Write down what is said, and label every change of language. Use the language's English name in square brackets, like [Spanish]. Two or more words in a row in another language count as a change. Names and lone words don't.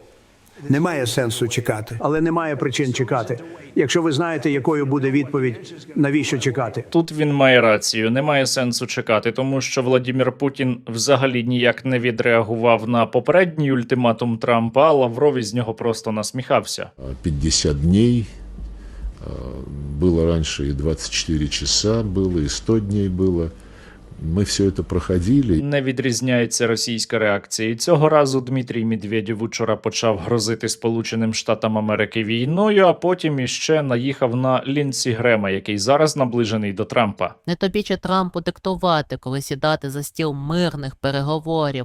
[Ukrainian] Немає сенсу чекати, але немає причин чекати. Якщо ви знаєте, якою буде відповідь, навіщо чекати? Тут він має рацію, немає сенсу чекати, тому що Владімір Путін взагалі ніяк не відреагував на попередній ультиматум Трампа, а Лавров із нього просто насміхався. [Russian] 50 дней, было раньше и 24 часа было, и 100 дней было. [Ukrainian] Ми все це проходили. Не відрізняється російська реакція. І цього разу Дмитрій Медведєв учора почав грозити Сполученим Штатам Америки війною, а потім іще наїхав на Лінсі Грема, який зараз наближений до Трампа. Не тобі чи Трампу диктувати, коли сідати за стіл мирних переговорів.